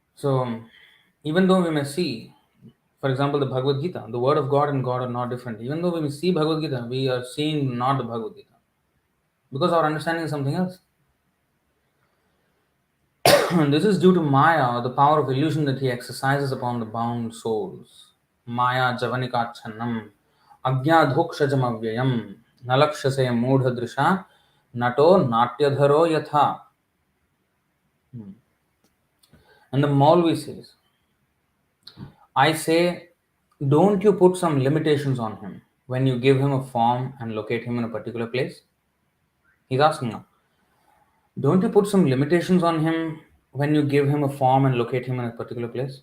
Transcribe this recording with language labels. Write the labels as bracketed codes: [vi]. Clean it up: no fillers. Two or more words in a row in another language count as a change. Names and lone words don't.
[en] So Even though we may see, for example, the Bhagavad Gita, the word of God and God are not different. Even though when we see Bhagavad Gita, we are seeing not the Bhagavad Gita because our understanding is something else. This is due to Maya, the power of illusion that he exercises upon the bound souls. [sa] माया जवनिकाच्छन्नम् अज्ञाधोक्षजमव्ययम् नलक्षसे मूढदृशा नटो नाट्यधरो यथा. [en] And the Maulvi says, I say, don't you put some limitations on him when you give him a form and locate him in a particular place? He's asking now, don't you put some limitations on him when you give him a form and locate him in a particular place?